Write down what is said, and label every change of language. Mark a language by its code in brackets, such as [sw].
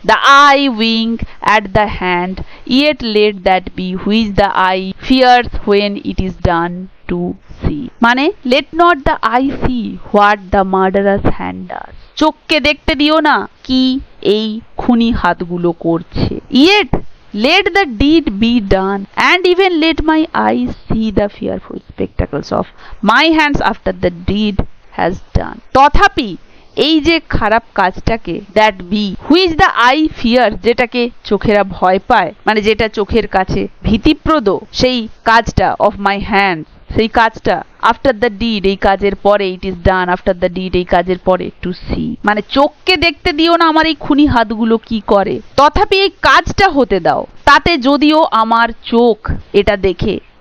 [en] the eye wink at the hand, yet let that be which the eye fears when it is done to see, মানে let not the eye see what the murderous hand does, [bn] চোখকে দেখতে দিও না কি এই খুনি হাতগুলো করছে। [en] Yet let the deed be done, and even let my eyes see the fearful spectacles of my hands after the deed has done. [bn] তথাপি এই যে খারাপ কাজটাকে, [en] that be which the eye fear, [bn] যেটাকে চোখেরা ভয় পায়, মানে যেটা চোখের কাছে ভীতিপ্রদ, সেই কাজটা, [en] of my hand, [bn] সেই কাজটা, [en] after the deed, [bn] এই কাজের পরে, [en] it is done, [bn] after the did, এই কাজের পরে, [en] to see, [bn] মানে চোখকে দেখতে দিও না আমার এই খুনি হাতগুলো কি করে, তথাপি এই কাজটা হতে দাও, তাতে যদিও আমার চোখ এটা দেখে